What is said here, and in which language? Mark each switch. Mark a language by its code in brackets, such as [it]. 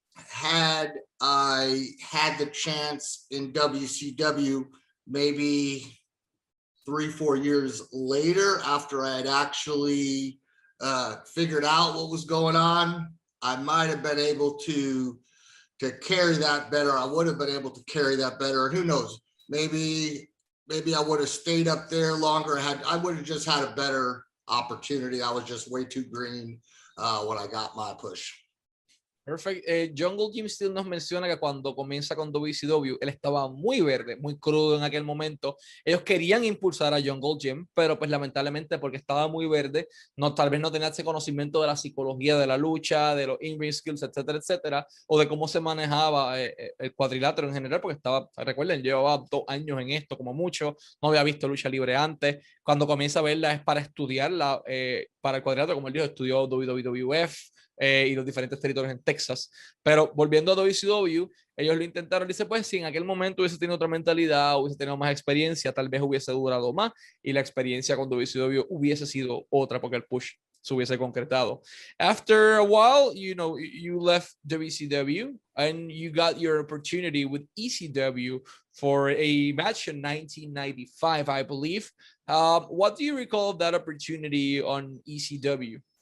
[en] Had I had the chance in WCW, maybe 3-4 years later, after I had actually figured out what was going on, I might have been able to carry that better. I would have been able to carry that better. And who knows, maybe I would have stayed up there longer. I would have just had a better opportunity. I was just way too green when I got my push. Perfect. [es] Jungle Jim Steele nos menciona que cuando comienza con WCW, él estaba muy verde, muy crudo en aquel momento. Ellos querían impulsar a Jungle Jim, pero pues lamentablemente porque estaba muy verde, tal vez no tenía ese conocimiento de la psicología de la lucha, de los in-ring skills, etcétera, etcétera, o de cómo se manejaba el cuadrilátero en general, porque recuerden, llevaba 2 años en esto como mucho, no había visto lucha libre antes. Cuando comienza a verla es para estudiarla, para el cuadrilátero, como él dijo, estudió WWF, y los diferentes territorios en Texas. Pero volviendo a WCW, ellos lo intentaron. Dice, pues si en aquel momento hubiese tenido otra mentalidad, hubiese tenido más experiencia, tal vez hubiese durado más y la experiencia con WCW hubiese sido otra porque el push se hubiese concretado. [en] After a while, you left WCW and you got your opportunity with ECW for a match in 1995, I believe. What do you recall of that opportunity on ECW?